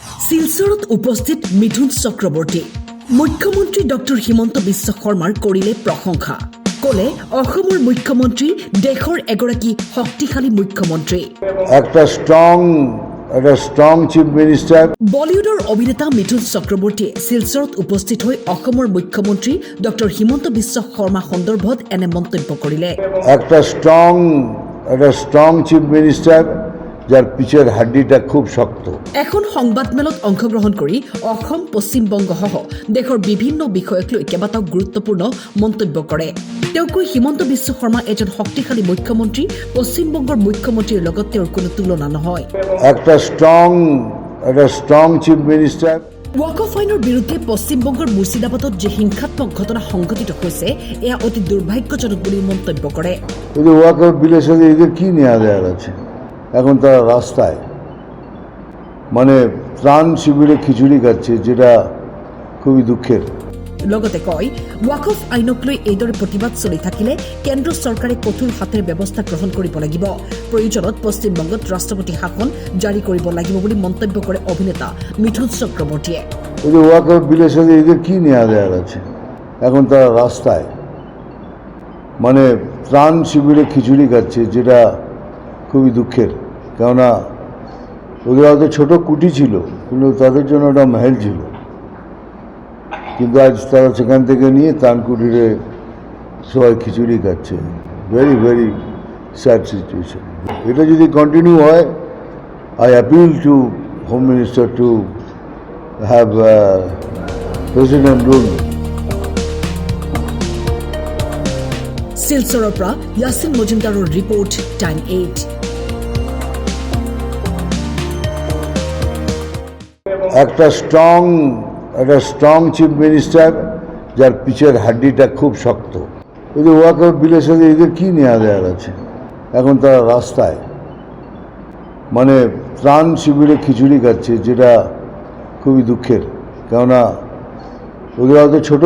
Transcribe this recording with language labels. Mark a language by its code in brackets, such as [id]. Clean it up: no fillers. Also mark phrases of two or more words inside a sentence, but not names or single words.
[as] শিলচৰত উপস্থিত মিথুন চক্ৰৱৰ্তী মুখ্যমন্ত্ৰী ডক্টৰ হিমন্ত বিশ্ব শৰ্মাৰ কৰিলে প্ৰশংসা কলে অসমৰ মুখ্যমন্ত্ৰী দেশৰ এগৰাকী শক্তিশালী মুখ্যমন্ত্ৰী [bn] একটা [en] strong chief minister [as] বলিউডৰ অভিনেতা মিথুন চক্ৰৱৰ্তীয়ে শিলচৰত উপস্থিত হৈ অসমৰ মুখ্যমন্ত্ৰী ডক্টৰ হিমন্ত বিশ্ব শৰ্মা সন্দৰ্ভত এনে মন্তব্য কৰিলে [bn] একটা [en] strong chief minister [bn] যার পিছের হাড্ডিটা খুব শক্ত [as] এখন সংবাদমেলত অংশগ্ৰহণ কৰি অসম পশ্চিমবংগ সহ দেশৰ বিভিন্ন বিষয়ক লৈ কেইবাটাও গুৰুত্বপূৰ্ণ মন্তব্য কৰে তেওঁ কয় হিমন্ত বিশ্ব শৰ্মা এজন শক্তিশালী মুখ্যমন্ত্ৰী পশ্চিমবংগৰ মুখ্যমন্ত্ৰীৰ লগত তেওঁৰ কোনো তুলনা নহয় [bn] একটা [en] strong chief minister [as] ৱাকফ আইনৰ বিৰুদ্ধে পশ্চিমবংগৰ মুৰ্ছিদাবাদত যে হিংসাত্মক ঘটনা সংঘটিত হৈছে এয়া অতি দুৰ্ভাগ্যজনক বুলি মন্তব্য কৰে [bn] এই ওয়াকফ বিলের সাথে এদের কি নেওয়া দেওয়ার আছে এখন তারা রাস্তায় মানে ত্রাণ শিবিরে খিচুড়ি খাচ্ছে যেটা খুবই দুঃখের [as] লগতে কয় ৱাকফ আইনক লৈ এইদৰে প্ৰতিবাদ চলি থাকিলে কেন্দ্ৰ চৰকাৰে কঠোৰ হাতেৰে ব্যৱস্থা গ্ৰহণ কৰিব লাগিব প্ৰয়োজনত পশ্চিমবংগত ৰাষ্ট্ৰপতি শাসন জাৰি কৰিব লাগিব বুলি মন্তব্য কৰে অভিনেতা মিথুন চক্ৰৱৰ্তীয়ে [bn] এই ওয়াকফ বিলের সাথে এদের কি নেওয়া দেওয়ার আছে এখন তারা রাস্তায় মানে ত্রাণ শিবিরে খিচুড়ি খাচ্ছে যেটা খুবই দুঃখের কেননা ওদের হয়তো ছোটো কুটি ছিল কিন্তু তাদের জন্য ওটা মহল ছিল কিন্তু আজ তারা সেখান থেকে নিয়ে তান কুটিরে সবাই খিচুড়ি খাচ্ছে [en] very very sad situation [bn] এটা যদি কন্টিনিউ হয় [en] I appeal to home minister to have president rule [as] শিলচৰৰ পৰা ইয়াছিন মজুমদাৰৰ ৰিপৰ্ট টাইম 8 [bn] একটা [en] strong chief minister [bn] যার পিছের হাড্ডিটা খুব শক্ত এই যে ওয়াকফ বিলের সাথে এদের কি নেওয়া দেওয়ার আছে এখন তারা রাস্তায় মানে ত্রাণ শিবিরে খিচুড়ি খাচ্ছে যেটা খুবই দুঃখের কেননা ওদের হয়তো ছোটো